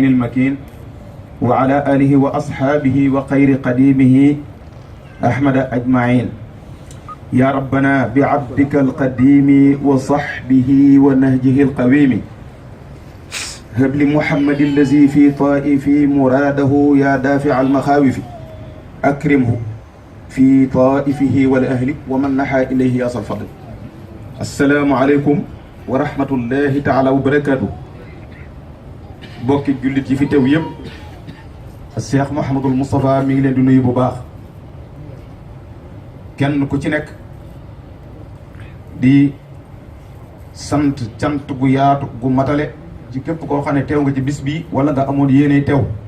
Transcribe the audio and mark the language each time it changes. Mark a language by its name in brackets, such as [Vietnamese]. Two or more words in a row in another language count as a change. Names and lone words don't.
[Arabic] المكين وعلى آله وأصحابه وخير قديمه أحمد أجمعين يا ربنا بعبدك القديم وصحبه ونهجه القويم هب لمحمد الذي في طائف مراده يا دافع المخاوف أكرمه في طائفه والأهل ومن نحى إليه يا الفضل. السلام عليكم ورحمة الله تعالى وبركاته. [Wolof] bokki jullit yi fi teew yëpp Cheikh Mouhamadul Moustapha mi ngi leen di nuyu bu baax kenn ku ci nekk di sant cant gu yaatu gu matale ci képp koo xam ne teew nga ci bis bi wala nga amoon yéene teew.